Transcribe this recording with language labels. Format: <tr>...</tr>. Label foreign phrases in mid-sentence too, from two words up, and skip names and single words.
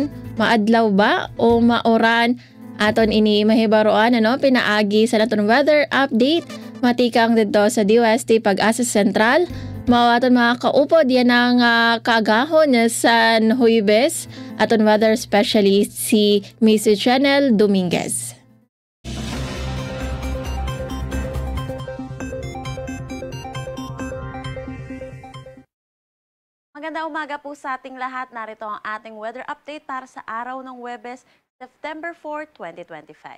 <hil>Maadlaw ba o maoran? Aton ini mahibaruan ano pinaagi sa naton weather update. Matikang dito sa DOST Pag-asa Central. Mao aton mga kaupod yan ang kaagahon sa Huibes. Aton weather specialist si Miss Chanel Dominguez.</hil> <tl>Magandang umaga po sa ating lahat. Narito ang ating weather update para sa araw ng Huwebes, September 4, 2025.</tl>